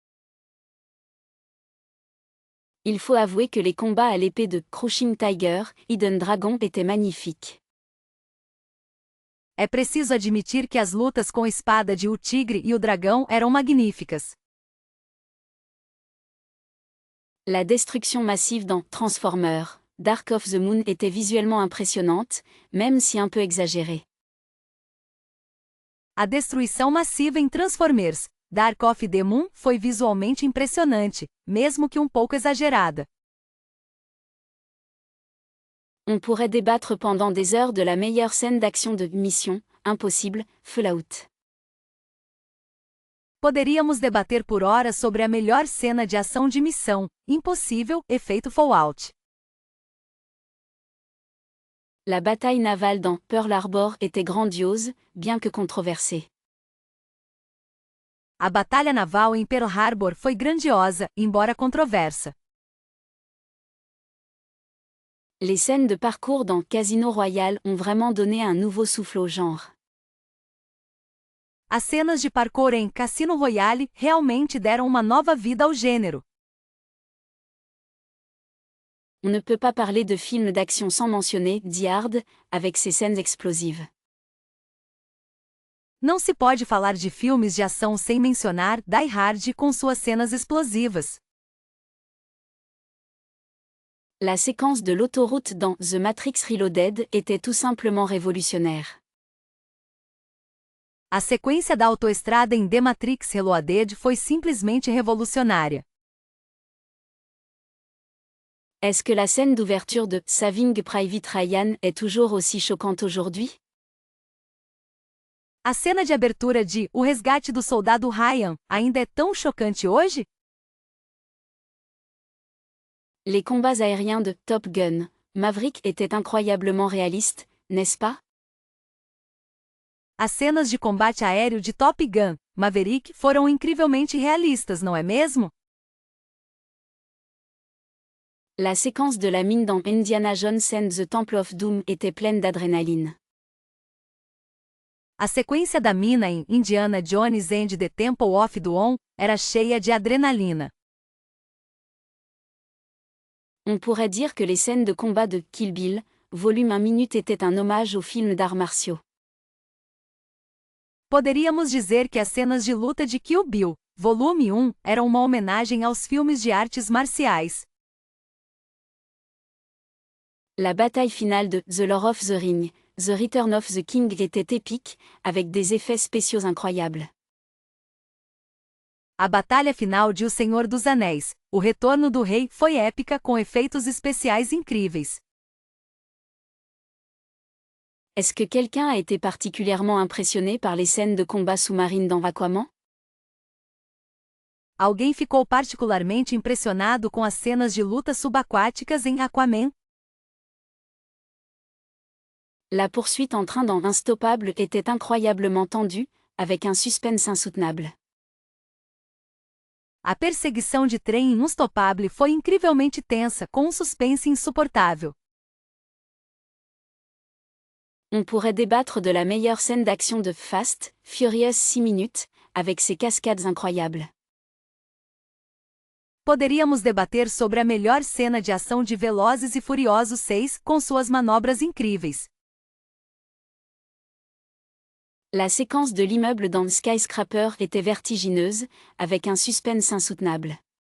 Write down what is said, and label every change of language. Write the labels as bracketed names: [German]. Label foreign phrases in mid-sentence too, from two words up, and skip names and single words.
[French] Il faut avouer que les combats à l'épée de Crouching Tiger, Hidden Dragon étaient magnifiques. [Portuguese] É preciso admitir que as lutas com a espada de O Tigre e o Dragão eram magníficas. [French] La destruction massive dans Transformers, Dark of the Moon était visuellement impressionnante, même si un peu exagérée. [Portuguese] A destruição massiva em Transformers, Dark of the Moon foi visualmente impressionante, mesmo que um pouco exagerada. [French] On pourrait débattre pendant des heures de la meilleure scène d'action de Mission Impossible, Fallout. [Portuguese] Poderíamos debater por horas sobre a melhor cena de ação de Missão Impossível, efeito Fallout. [French] La bataille navale dans Pearl Harbor était grandiose, bien que controversée. [Portuguese] A batalha naval em Pearl Harbor foi grandiosa, embora controversa. [French] Les scènes de parcours dans Casino Royale ont vraiment donné un nouveau souffle au genre. [Portuguese] As cenas de parkour em Cassino Royale realmente deram uma nova vida ao gênero. [French] On ne peut pas parler de film d'action sans mentionner Die Hard, avec ses scènes explosives. [Portuguese] Não se pode falar de filmes de ação sem mencionar Die Hard com suas cenas explosivas. [French] La séquence de l'autoroute dans The Matrix Reloaded était tout simplement révolutionnaire. [Portuguese] A sequência da autoestrada em The Matrix Reloaded foi simplesmente revolucionária. [French] Est-ce que la scène d'ouverture de Saving Private Ryan est toujours aussi choquante aujourd'hui? [Portuguese] A cena de abertura de O Resgate do Soldado Ryan ainda é tão chocante hoje? [French] Les combats aériens de Top Gun, Maverick étaient incroyablement réalistes, n'est-ce pas? [Portuguese] As cenas de combate aéreo de Top Gun, Maverick foram incrivelmente realistas, não é mesmo? [French] La séquence de la mine dans Indiana Jones and the Temple of Doom était pleine d'adrénaline. [Portuguese] A sequência da mina em Indiana Jones and the Temple of Doom era cheia de adrenalina. [French] On pourrait dire que les scènes de combat de Kill Bill, volume 1 minute étaient un hommage aux films d'arts martiaux. [Portuguese] Poderíamos dizer que as cenas de luta de Kill Bill, volume 1, eram uma homenagem aos filmes de artes marciais. [French] La bataille finale de The Lord of the Ring, The Return of the King était épique, avec des effets spéciaux incroyables. [Portuguese] A batalha final de O Senhor dos Anéis, O Retorno do Rei, foi épica com efeitos especiais incríveis. [French] Est-ce que quelqu'un a été particulièrement impressionné par les scènes de combat sous-marine dans Aquaman? [Portuguese] Alguém ficou particularmente impressionado com as cenas de luta subaquáticas em Aquaman? [French] La poursuite en train dans Unstoppable était incroyablement tendue, avec un suspense insoutenable. [Portuguese] A perseguição de trem em Unstoppable foi incrivelmente tensa, com um suspense insuportável. [French] On pourrait débattre de la meilleure scène d'action de Fast, Furious 6 minutes, avec ses cascades incroyables. [Portuguese] Poderíamos debater sobre a melhor cena de ação de Velozes e Furiosos 6, com suas manobras incríveis. [French] La séquence de l'immeuble dans Skyscraper était vertigineuse, avec un suspense insoutenable.